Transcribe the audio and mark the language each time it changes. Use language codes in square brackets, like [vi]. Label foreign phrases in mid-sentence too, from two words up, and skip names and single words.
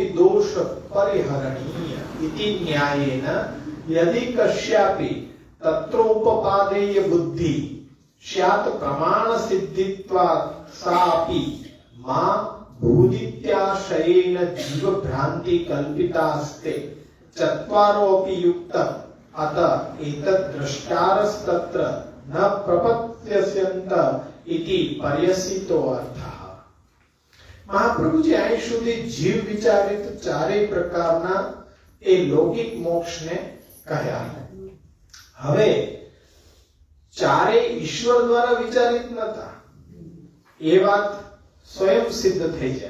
[sa] दोष परिहरणीय इति न्यायेन यदि कस्यापि तत्रोपपादेय बुद्धि स्यात् प्रमाण सिद्धित्वात् सापि मा भूदित्याशयेन जीव भ्रांति कल्पितास्ते चत्वारोऽपि युक्तम् अत एतत् द्रष्टारस्तत्र न प्रपत्स्यन्त इति पर्यसितो अर्थः. [gu] મહાપ્રભુજી અહીં સુધી જીવ વિચારિત ચારેય પ્રકારના એ લૌકિક મોક્ષને કહ્યા. હવે ચારે ઈશ્વર દ્વારા વિચારિત નતા, એ વાત સ્વયં સિદ્ધ થઈ જાય.